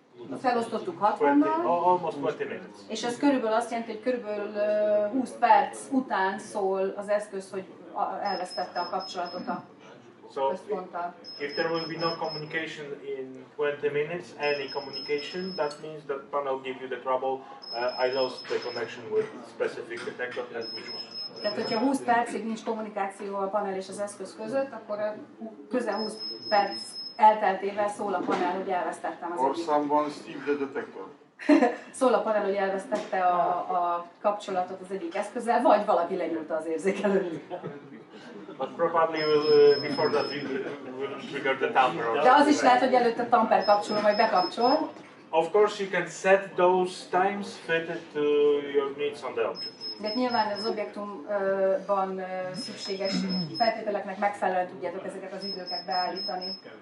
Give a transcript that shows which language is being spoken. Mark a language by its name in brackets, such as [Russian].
[Hungarian] Azt felosztottuk 60-nal, és ez körülbelül azt jelenti, hogy körülbelül 20 perc után szól az eszköz, hogy elvesztette a kapcsolatot a központtal. [English] If there will be no communication in 20 minutes, any communication, that means that panel give you the trouble, I lost the connection with specific detector and which one. [Hungarian] Tehát, hogyha 20 percig nincs kommunikáció a panel és az eszköz között, akkor közel 20 perc elteltével szól a panel, hogy elvesztettem az egyik. [English] Or someone steal the detector. [Hungarian] Szól a panel, hogy elvesztette a kapcsolatot az egyik eszközzel, vagy valaki lenyúlta az érzékelőt. [English] But probably before that will trigger the tamper. [Hungarian] De az is lehet, hogy előtte tamper kapcsoló, majd bekapcsol. [English] Of course you can set those times fitted to your needs on the object. [Hungarian] De nyilván az objektumban szükséges feltételeknek megfelelően tudjátok ezeket az időket beállítani.